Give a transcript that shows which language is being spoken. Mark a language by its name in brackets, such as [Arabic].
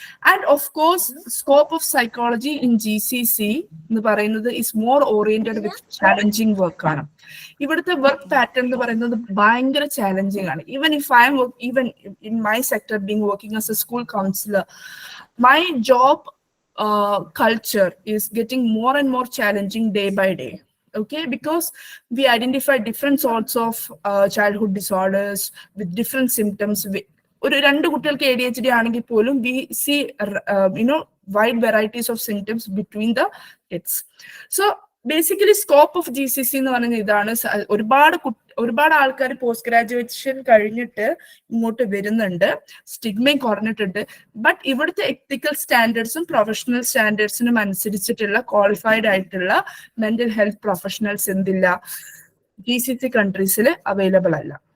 [English] and of course scope of psychology in GCC [Malayalam] എന്ന് പറയുന്നത് [English] Is more oriented with challenging work ആണ്. [Malayalam] ഇവിടുത്തെ work pattern എന്ന് പറയുന്നത് ഭയങ്കര ചാലഞ്ചിങ് ആണ്. [English] Even in my sector being working as a school counsellor, my job culture is getting more and more challenging day by day. Okay, because we identify different sorts of childhood disorders with different symptoms. [Malayalam] ഒരു 2 കുട്ടികൾക്ക് ADHD ആണെങ്കിൽ പോലും [English] we see wide varieties of symptoms between the kids. So basically scope of GCC [Malayalam] എന്ന് പറയുന്നത് ഇതാണ്. ഒരുപാട് ആൾക്കാർ post graduation കഴിഞ്ഞിട്ട് ഇങ്ങോട്ട് വരുന്നുണ്ട്, സ്റ്റിഗ്മയും കുറഞ്ഞിട്ടുണ്ട്. ബട്ട് ഇവിടുത്തെ എത്തിക്കൽ സ്റ്റാൻഡേർഡ്സും പ്രൊഫഷണൽ സ്റ്റാൻഡേർഡ്സിനും അനുസരിച്ചിട്ടുള്ള ക്വാളിഫൈഡ് ആയിട്ടുള്ള മെന്റൽ ഹെൽത്ത് പ്രൊഫഷണൽസ് എന്തില്ല, GCC കൺട്രീസിൽ അവൈലബിൾ അല്ല.